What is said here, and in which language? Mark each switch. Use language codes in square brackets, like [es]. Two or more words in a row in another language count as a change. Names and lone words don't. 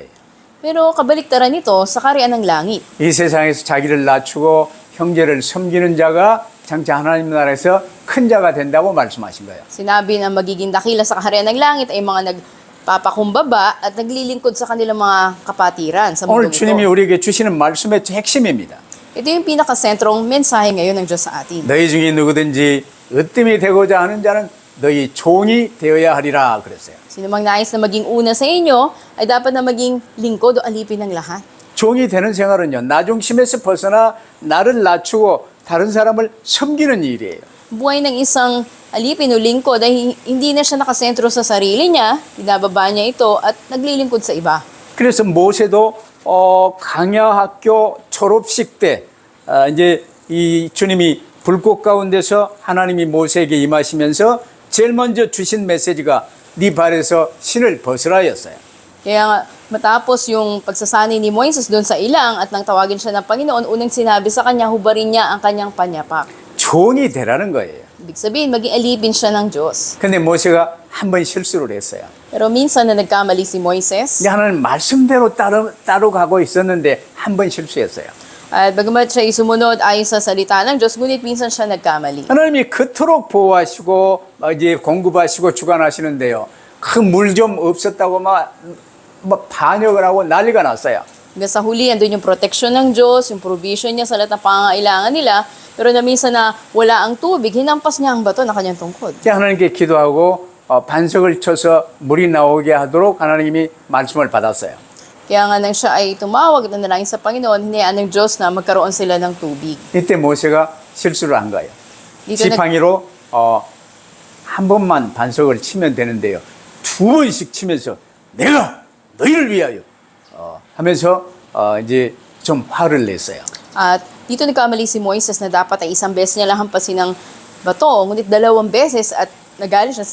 [tl] Pero kabaliktaran nito sa kaharian ng langit. [ko] 이 세상에서 자기를 낮추고 형제를 섬기는 자가 장차 하나님 나라에서 큰 자가 된다고 말씀하신 거예요. [tl] Sinabi na magiging dakila sa kaharian ng langit ay mga nagpapakumbaba at naglilingkod sa kanilang mga kapatiran sa [ko] 오늘 [tl] mundo [ko] 주님이 [tl] ito. [ko] 우리에게 주시는 말씀의 핵심입니다. [tl] Ito yung pinakasentrong mensahe ngayon ng Diyos sa atin. [ko] 너희 중에 누구든지 으뜸이 되고자 하는 자는 너희 종이 되어야 하리라 그랬어요. [tl] Sino mang nais na maging una sa inyo, ay dapat na maging lingkod o alipin ng lahat. [ko] 종이 되는 생활은요, 나 중심에서 벗어나 나를 낮추고 다른 사람을 섬기는 일이에요. [tl] Buhay ng isang alipin o lingkod ay hindi na siya nakasentro sa sarili niya, binababa niya ito at naglilingkod sa iba. [ko] 그래서 모세도 강야학교 졸업식 때 이제 이 주님이 불꽃 가운데서 하나님이 모세에게 임하시면서 제일 먼저 주신 메시지가 네 발에서 신을 벗으라였어요. [tl] Kaya nga, matapos yung pagsasani ni Moises doon sa ilang at nang tawagin siya ng Panginoon, unang sinabi sa kanya, hubarin niya ang kanyang panyapak. [ko] 종이 되라는 거예요. [tl] Ibig sabihin, maging alipin siya ng Diyos. [ko] 근데 모세가 한 번 실수를 했어요. [tl] Pero minsan na nagkamali si Moises, [ko] 이제 하나님 말씀대로 따로 가고 있었는데 한 번 실수했어요. [tl] at bagamat siya sumunod ayon sa salita ng Diyos, ngunit minsan siya nagkamali. [ko] 하나님이 그토록 보호하시고 이제 공급하시고 주관하시는데요. 그 물 좀 없었다고 막 반역을 하고 난리가 났어요. [tl] Hanggang sa huli, andun yung protection ng Diyos, yung provision niya sa lahat ng pangangailangan nila. Pero na minsan na wala ang tubig, hinampas niya ang bato na kanyang tungkod. [ko] 이제 하나님께 기도하고 반석을 쳐서 물이 나오게 하도록 하나님이 말씀을 받았어요. [tl] Kaya nga nang siya ay tumawag at nanalangin sa Panginoon, hinayaan ng Diyos na magkaroon sila ng tubig. [ko] 이때 모세가 실수를 한 거예요. [tl] Dito nag- [ko] 지팡이로 한 번만 반석을 치면 되는데요. 2번씩 치면서 내가 너희를 위하여 하면서 이제 좀 화를 냈어요. [tl] At dito nagkamali si Moises na dapat ay isang beses niya lang hampasin ng bato, ngunit 2 beses at nagalit siya.